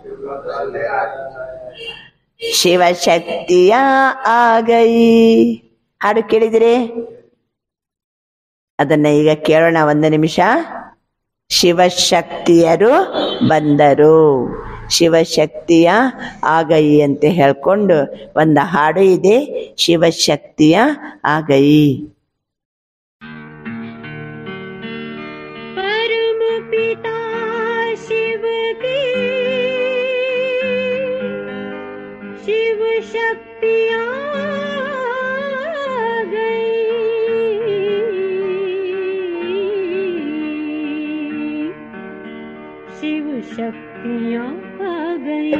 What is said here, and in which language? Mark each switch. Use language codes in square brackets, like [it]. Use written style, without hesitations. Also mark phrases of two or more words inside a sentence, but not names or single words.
[kn] ಶಿವಶಕ್ತಿಯ ಆಗೈ ಹಾಡು ಕೇಳಿದಿರಿ? ಅದನ್ನ ಈಗ ಕೇಳೋಣ ಒಂದು ನಿಮಿಷ. ಶಿವಶಕ್ತಿಯರು ಬಂದರು, ಶಿವಶಕ್ತಿಯ ಆಗೈ ಅಂತ ಹೇಳ್ಕೊಂಡು ಒಂದು ಹಾಡು ಇದೆ, ಶಿವಶಕ್ತಿಯ ಆಗೈ. [hi] परम पिता शिव के शिव शक्तियाँ गई, शिव शक्तियाँ आ गई।